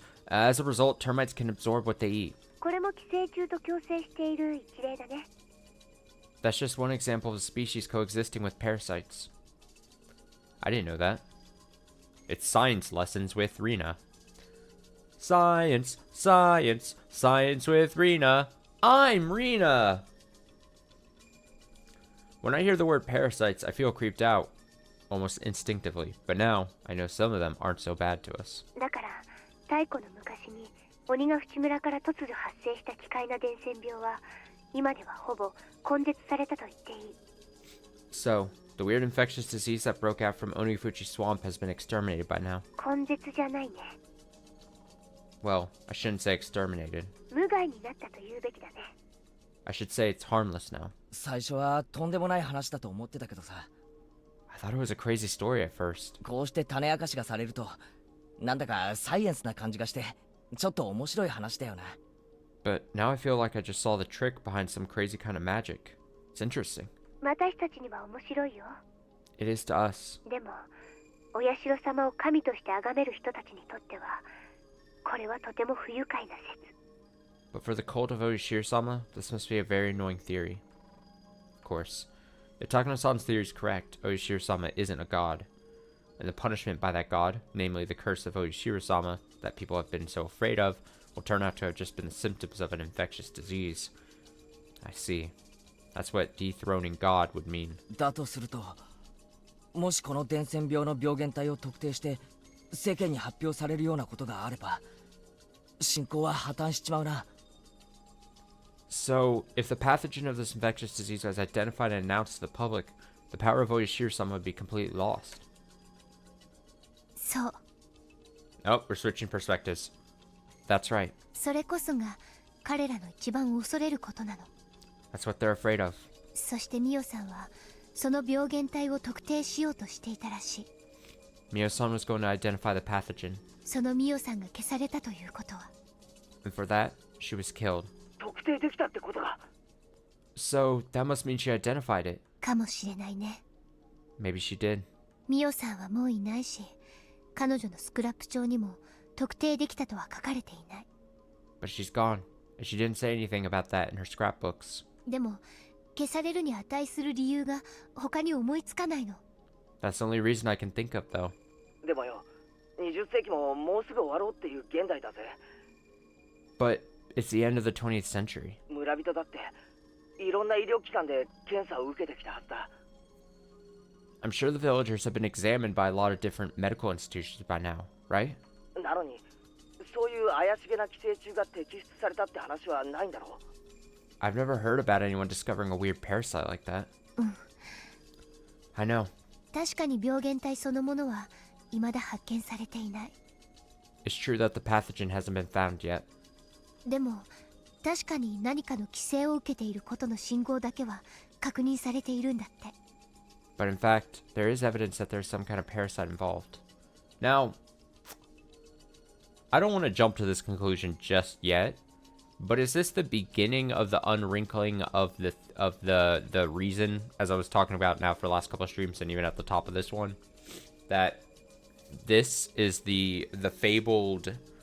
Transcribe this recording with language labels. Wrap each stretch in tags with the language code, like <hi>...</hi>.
<en>As a result, termites can absorb what they eat.</en> <ja>これも寄生虫と共生している一例だね。</ja> <en>That's just one example of a species coexisting with parasites. I didn't know that. It's science lessons with Rena. Science, science, science with Rena. I'm Rena! When I hear the word parasites, I feel creeped out, almost instinctively. But now, I know some of them aren't so bad to us.</en> <ja>だから太古の昔に鬼ヶ淵村から突如発生した奇怪な伝染病は今ではほぼ根絶されたと言っていい。</ja> <en>So, the weird infectious disease that broke out from Onifuchi Swamp has been exterminated by now.</en> <ja>根絶じゃないね。</ja> <en>Well, I shouldn't say exterminated.</en> <ja>無害になったと言うべきだね。</ja> <en>I should say it's harmless now.</en> <ja>最初はとんでもない話だと思ってたけどさ、</ja> <en>I thought it was a crazy story at first.</en> <ja>こうして種明かしがされるとなんだかサイエンスな感じがしてちょっと面白い話だよな。</ja> <en>But now I feel like I just saw the trick behind some crazy kind of magic. It's interesting.</en> <ja>私たちには面白いよ。</ja> <en>It is to us.</en> <ja>でもお社様を神として崇める人たちにとってはこれはとても不愉快な説。</ja> <en>But for the cult of Oishiro-sama, this must be a very annoying theory. Of course, if Takano-san's theory is correct, Oishiro-sama isn't a god. And the punishment by that god, namely the curse of Oishiro-sama that people have been so afraid of, will turn out to have just been the symptoms of an infectious disease. I see. That's what dethroning God would mean.</en> <ja>だとすると、もしこの伝染病の病原体を特定して世間に発表されるようなことがあれば、信仰は破綻しちまうな。</ja> <en>So, if the pathogen of this infectious disease was identified and announced to the public, the power of Oishiro-sama would be completely lost.</en> <ja>そう。</ja> <en>Oh, we're switching perspectives. That's right.</en> <ja>それこそが彼らの一番恐れることなの。</ja> <en>That's what they're afraid of.</en> <ja>そしてミオさんはその病原体を特定しようとしていたらしい。</ja> <en>Mio-san was going to identify the pathogen.</en> <ja>そのミオさんが消されたということは。</ja> <en>And for that, she was killed.</en> <ja>特定できたってことか。</ja> <en>So, that must mean she identified it.</en> <ja>かもしれないね。</ja> <en>Maybe she did.</en> <ja>ミオさんはもういないし、彼女のスクラップ帳にも特定できたとは書かれていない。</ja> <en>But she's gone. And she didn't say anything about that in her scrapbooks.</en> <ja>でも消されるに値する理由が他に思いつかないの。</ja> <en>That's the only reason I can think of, though.</en> <ja>でもよ、20世紀ももうすぐ終わろうっていう現代だぜ。</ja> <en>But it's the end of the 20th century.</en> <ja>村人だっていろんな医療機関で検査を受けてきたはずだ。</ja> <en>I'm sure the villagers have been examined by a lot of different medical institutions by now, right?</en> <ja>なのに、そういう怪しげな寄生虫が摘出されたって話はないんだろう。</ja> <en>I've never heard about anyone discovering a weird parasite like that. I know.</en> <ja>確かに病原体そのものは未だ発見されていない。</ja> <en>It's true that the pathogen hasn't been found yet.</en> <ja>でも確かに何かの規制を受けていることの信号だけは確認されているんだって。</ja> <en>But in fact, there is evidence that there's some kind of parasite involved. Now, I don't want to jump to this conclusion just yet, but is this the beginning of the unwrinkling of the reason, as I was talking about now for the last couple of streams and even at the top of this one, that this is the fabled</en>